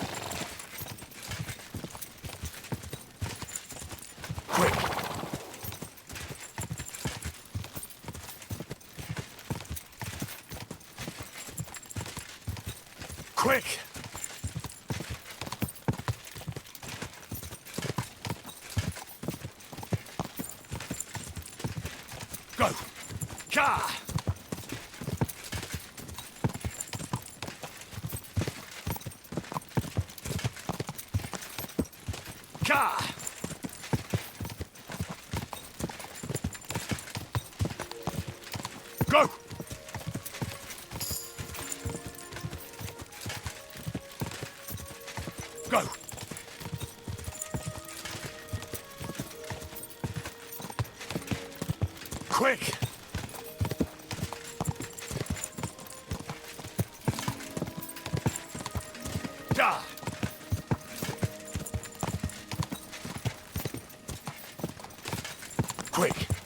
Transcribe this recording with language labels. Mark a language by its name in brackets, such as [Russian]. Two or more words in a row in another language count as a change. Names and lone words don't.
[English] Quick! Quick! Go! Ka! Ka! Go! Go! Quick! Da! Quick!